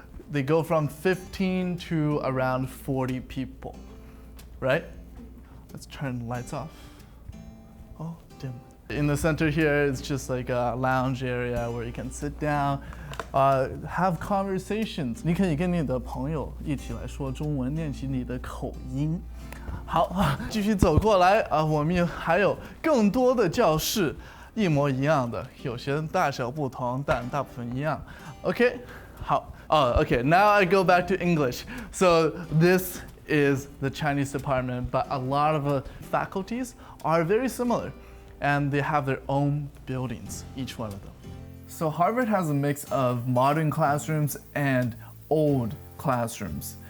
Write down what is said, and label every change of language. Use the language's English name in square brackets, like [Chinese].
[English] They go from 15 to around 40 people, right? Let's turn the lights off. Oh, dim. In the center here, it's just like a lounge area where you can sit down, have conversations. [Chinese] 你可以跟你的朋友一起来说中文，练习你的口音。好，继续走过来啊，我们还有更多的教室，一模一样的，有些大小不同，但大部分一样。 [English] OK， [Chinese] 好。 [English] Okay. Now I go back to English. So this is the Chinese department, but a lot of the faculties are very similar, and they have their own buildings, each one of them. So Harvard has a mix of modern classrooms and old classrooms.